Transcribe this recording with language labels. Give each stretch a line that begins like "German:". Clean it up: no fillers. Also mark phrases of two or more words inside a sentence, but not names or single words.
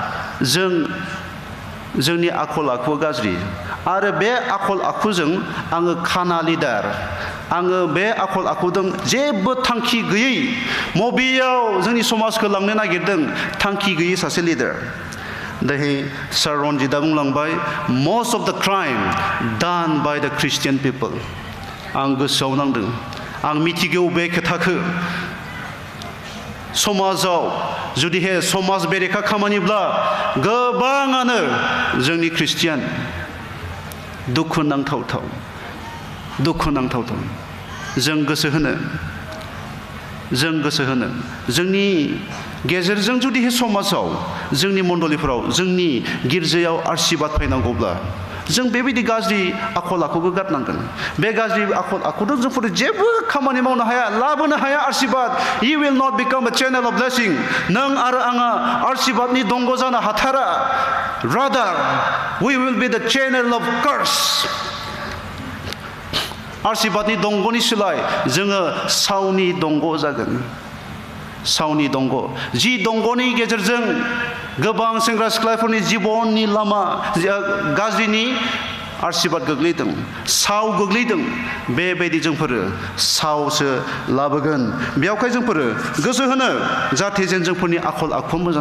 Bodo: जोंनि आखल आखुआ गाज्रि आरो बे आखल आखुजों आङो खाना लिडार आङो बे आखल आखुजों जेबो थांखि गैयै मबेयाव जोंनि समाजखौ लांनो नागिरदों थांखि गैयै सासे लिडार दाहाय सार रन्जितआ बुंलांबाय
English: most of the crime done by the Christian people
Bodo: आं गोसोआव नांदों आं मिथिगौ बे खोथाखौ समाजाव जुदिहे समाज बेरेखा खामानिब्ला गोबाङानो जोंनि ख्रिस्टियान दुखुनांथाव जों गोसो होनो जोंनि गेजेरजों जुदिहे समाजाव जोंनि मण्डलिफोराव जोंनि गिर्जायाव आशीर्बाद फैनांगौब्ला जों बेबायदि गाज्रि आखल आखुखौ गारनांगोन बे गाज्रि आखल आखुजों जोंफोर जेबो खामानि मावनो हाया लाबोनो हाया आशीर्बाद
English: you will not become a channel of blessing
Bodo: नों आरो आङा आशीर्बादनि दंग जानो हाथारा
English: rather we will be the channel of curse
Bodo: आशीर्बादनि दंगनि सोलाय जोङो सावनि दंग जागोन सावनि दंग जि दंगनि गेजेरजों गोबां सेंग्रा सिख्लाफोरनि जिबननि लामा गाज्रिनि आशीर्बाद गोग्लैदों साव गोग्लैदों बेबायदि जोंफोरो सावसो लाबोगोन बेयावखाय जोंफोरो गोसो होनो जाहाथे जोंफोरनि आखल आखुआ मोजां